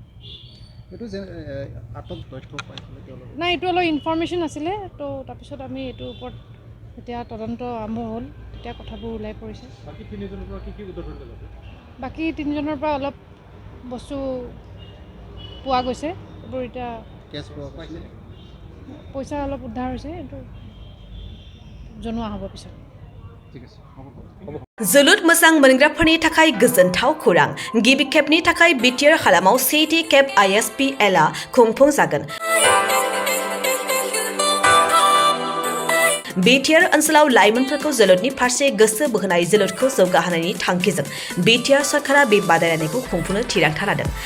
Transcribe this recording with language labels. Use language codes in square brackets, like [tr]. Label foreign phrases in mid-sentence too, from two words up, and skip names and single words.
[as] নাই, এইটো অলপ ইনফৰমেশ্যন আছিলে, তো তাৰপিছত আমি এইটোৰ ওপৰত এতিয়া তদন্ত আৰম্ভ হ'ল, তেতিয়া কথাবোৰ ওলাই পৰিছে। বাকী 3জনৰ পৰা অলপ বস্তু পোৱা গৈছে। এইবোৰ এতিয়া পইচা অলপ উদ্ধাৰ হৈছে, এইটো জনোৱা হ'ব পিছত। [brx] जोलुर मोजां मोनग्राफोरनि थाखाय गोजोनथाव खौरां। गिबि खेबनि थाखाय बिटिआर हालामाव सेथि खेब ISPL-आ खुंफुंजागोन। बिटिआर ओनसोलाव लाइमोनफोरखौ जोलुरनि फारसे गोसो बोहोनाय, जोलुरखौ जौगाहोनायनि थांखिजों बिटिआर सरकारा बे बादायलायनायखौ खुंफुंनो थिरांथा लादों।